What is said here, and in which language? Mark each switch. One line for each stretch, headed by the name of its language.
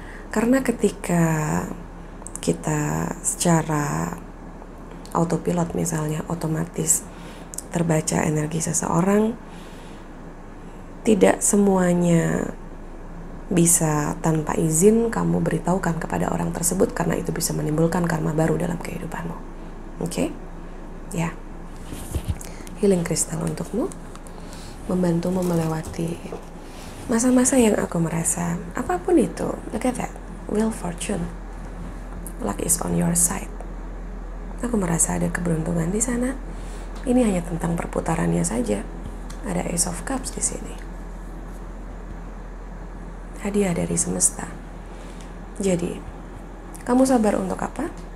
Indonesian: Karena ketika kita secara autopilot misalnya, otomatis terbaca energi seseorang, tidak semuanya bisa tanpa izin kamu beritahukan kepada orang tersebut, karena itu bisa menimbulkan karma baru dalam kehidupanmu. Ya. Healing kristal untukmu, membantumu melewati masa-masa yang aku merasa apapun itu.
English: Look at that, Wheel Fortune, luck is on your side.
Indonesian: Aku merasa ada keberuntungan di sana. Ini hanya tentang perputarannya saja. Ada Ace of Cups di sini. Hadiah dari semesta. Jadi, kamu sabar untuk apa?